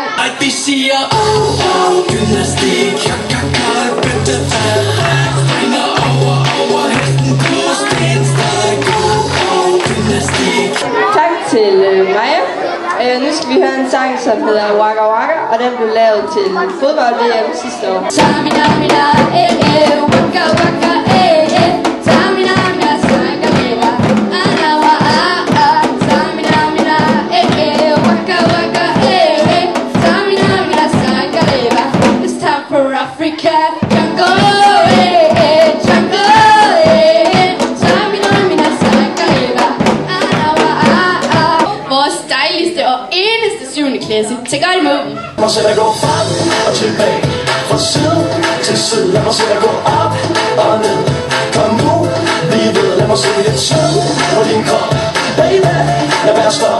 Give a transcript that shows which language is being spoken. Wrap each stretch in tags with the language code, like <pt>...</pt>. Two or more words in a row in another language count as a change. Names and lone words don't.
<da>Vi siger gymnastik, springer over hesten, gymnastik. Tak til Maja. Nu skal vi høre en sang, som hedder Waka Waka, og den blev lavet til fodbold-VM sidste år. Tamina, mina, waka waka, tamina, mina, sangalera, anawa, tamina, mina, waka waka, tamina, mina, sangalera.</da> <en>It's time for Africa, jungle, jungle, tamina, mina, sangalera, anawa,</en> <da>vores dejligste og eneste 7. klasse. Tag godt imod dem. Lad mig se dig gå frem og tilbage, fra side til side. Lad mig se dig gå op og ned. Kom nu, lige ved. Lad mig se lidt sød på din krop. Baby, lad være stop.</da>